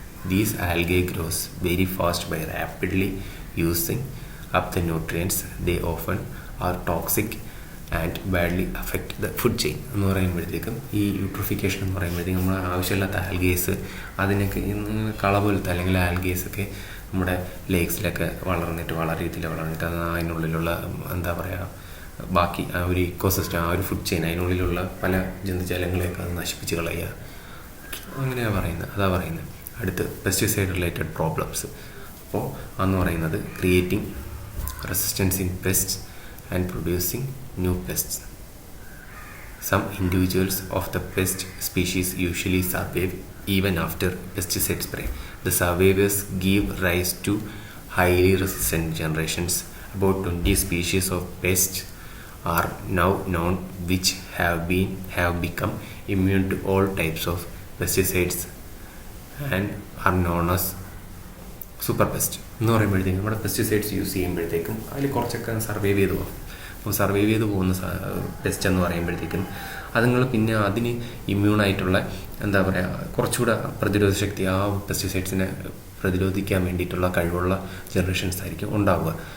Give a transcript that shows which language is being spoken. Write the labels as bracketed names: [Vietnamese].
[English] These algae grows very fast by rapidly using up the nutrients. They often are toxic and badly affect the food chain. [Malayalam] എന്ന് പറയുമ്പോഴത്തേക്കും ഈ eutrophication എന്ന് പറയുമ്പോഴത്തേക്കും നമ്മൾ ആവശ്യമില്ലാത്ത algaes അതിനൊക്കെ കള പോലത്തെ അല്ലെങ്കിൽ ആൽഗേസൊക്കെ നമ്മുടെ ലേക്സിലൊക്കെ വളരെ രീതിയിൽ വളർന്നിട്ട് അത് അതിനുള്ളിലുള്ള എന്താ പറയുക ബാക്കി ആ ഒരു ഇക്കോസിസ്റ്റം, ആ ഒരു ഫുഡ് ചെയിൻ, അതിനുള്ളിലുള്ള പല ജന്തുജാലങ്ങളെയൊക്കെ അത് നശിപ്പിച്ച് കളയുക. അങ്ങനെയാണ് പറയുന്നത്. അടുത്ത് [English] Pesticide related problems. [Malayalam] അപ്പോൾ അതെന്ന് പറയുന്നത് [English] Creating resistance in pest and producing new pests. Some individuals of the pest species usually survive even after pesticide spray. The survivors give rise to highly resistant generations. About 20 species of pests are now known which have become immune to all types of pesticides and are known as super pest. [Malayalam] എന്ന് പറയുമ്പോഴത്തേക്കും നമ്മുടെ pesticides use ചെയ്യുമ്പോഴത്തേക്കും അതിൽ കുറച്ചൊക്കെ survive ചെയ്ത് പോകും. അപ്പോൾ survive ചെയ്ത് പോകുന്ന പെസ്റ്റ് എന്ന് പറയുമ്പോഴത്തേക്കും അതുങ്ങൾ പിന്നെ അതിന് ഇമ്മ്യൂണായിട്ടുള്ള എന്താ പറയുക കുറച്ചുകൂടെ പ്രതിരോധ ശക്തി ആ പെസ്റ്റിസൈഡ്സിനെ പ്രതിരോധിക്കാൻ വേണ്ടിയിട്ടുള്ള കഴിവുള്ള ജനറേഷൻസ് ആയിരിക്കും ഉണ്ടാവുക.